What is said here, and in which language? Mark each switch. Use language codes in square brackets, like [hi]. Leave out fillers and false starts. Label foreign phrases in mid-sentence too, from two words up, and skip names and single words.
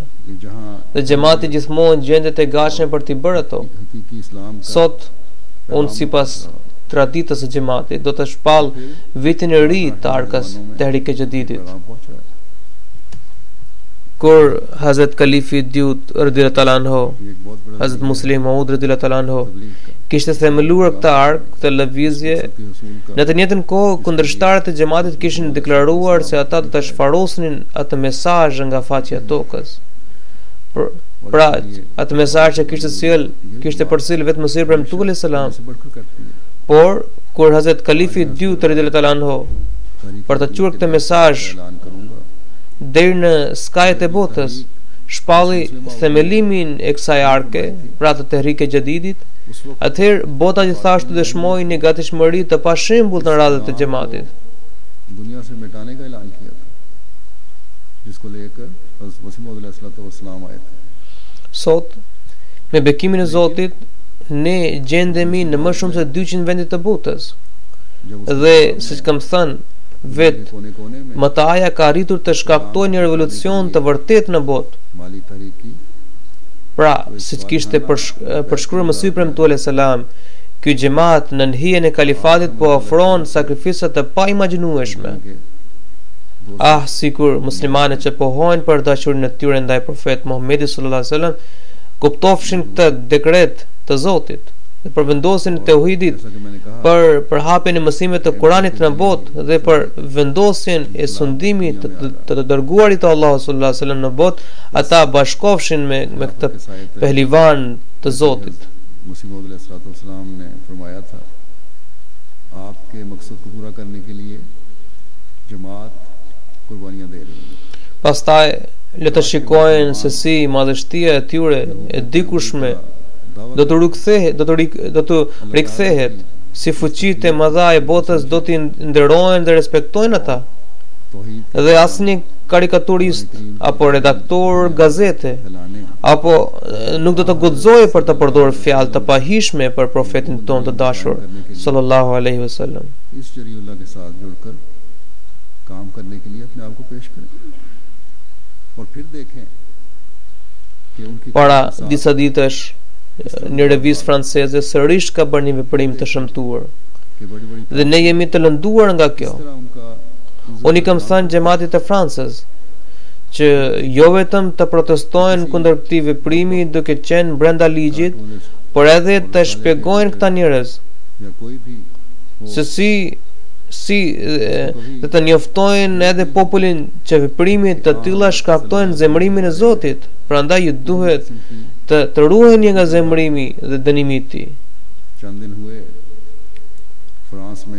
[sq] Dhe xhamati gjithmonë gjendet e gatshme për t'i bërë ato. Sot, unë sipas traditës së xhamatit do të shpall vitin e ri të arkës Tehrik e Jadidit. kur Hazrat Kalifi Dyut [ar] رضي الله تعالى عنه, [ur] یہ ایک بہت بڑا [sq] Hazrat Muslim Maud [ar] رضي الله تعالى عنه, [ur] تبلیغ کا [sq] kishte themeluar këtë ark të lëvizje. [ur] کے اصول کا [sq] Në të njëjtën kohë, kundërshtarët e xhamatit kishin deklaruar se ata do ta shfarosnin atë mesazh nga faqja e tokës. Pra, atë mesazh që kishte përcjell vetëm Mesih premtuar [ar] عليه السلام. [ur] سے بڑھ کر کرتی ہے [sq] Por kur Hazrat Kalifi Dyut [ar] رضي الله تعالى عنه [sq] për të quajtur këtë mesazh [ur] اعلان کروں گا [sq] deri në skajet e botës, shpalli themelimin e kësaj arke, pra të tehrike jadidit, [ur] اس وقت [sq] atëherë bota gjithashtu dëshmoi një gatishmëri të pashembull në radhët e xhamatit. [ur] دنیا سے مٹانے کا اعلان کیا تھا جس کو لے کر حضرت مسیح موعود علیہ السلام آئے تھے [sq] Sot, me bekimin e Zotit, ne gjendemi në më shumë se 200 vende të botës. [ur] جب [sq] Dhe siç kam thënë, vetë [ur] کونے کونے میں [sq] mëtaja ka arritur të shkaktojë një revolucion të vërtetë në botë. [ur] مالی تحریکی [sq] Pra, siç kishte përshkruar Mesih premtuar [ar] عليه السلام, [sq] ky xhamat në hijen e kalifatit po ofron sakrifica të paimagjinueshme. [ur] کے [sq] Ah, sikur muslimanët që pohojnë për dashurinë e tyre ndaj profetit Muhamedit [ar] صلى الله عليه وسلم [sq] kuptofshin këtë dekret të Zotit dhe për vendosjen e tauhidit, [ur] جیسا کہ میں نے کہا [sq] për hapjen e mësimeve të Kuranit në botë dhe për vendosjen e sundimit të dërguarit të Allahut [ar] صلى الله عليه وسلم [sq] në botë, ata bashkofshin me këtë pehlivan të Zotit. [ur] مسیح موعود علیہ السلام نے فرمایا تھا آپ کے مقصد کو پورا کرنے کے لیے جماعت قربانیاں دے رہی ہے [sq] Pastaj le të shikojnë se si madhështia e tyre e dikushme do të rikthehet, si fuqitë e mëdha e botës do t'i nderojnë dhe respektojnë ata. [ur] توحید [sq] Dhe asnjë karikaturist apo redaktor gazete [ur] پھیلانے [sq] apo nuk do të guxojë për të përdorur fjalë të pahishme për profetin tonë të dashur [ar] صلى الله عليه وسلم. [ur] اس جری اللہ کے ساتھ جڑ کر کام کرنے کے لیے اپنے آپ کو پیش کریں اور پھر دیکھیں کہ ان کی [sq] Para disa ditësh, një revistë franceze sërish ka bërë një veprim të shëmtuar [ur] کہ بڑی بڑی [sq] dhe ne jemi të lënduar nga kjo. [ur] طرح ان کا [sq] Unë i kam thënë xhamatit të Francës që jo vetëm të protestojnë kundër këtij veprimi duke qenë brenda ligjit, por edhe të shpjegojnë këta njerëz [ur] یا کوئی بھی ہو [sq] se si dhe të njoftojnë edhe popullin që veprimet të tilla shkaktojnë zemërimin e Zotit. Prandaj ju duhet të ruheni nga zemërimi dhe dënimi i tij. [ur] چند دن ہوئے فرانس میں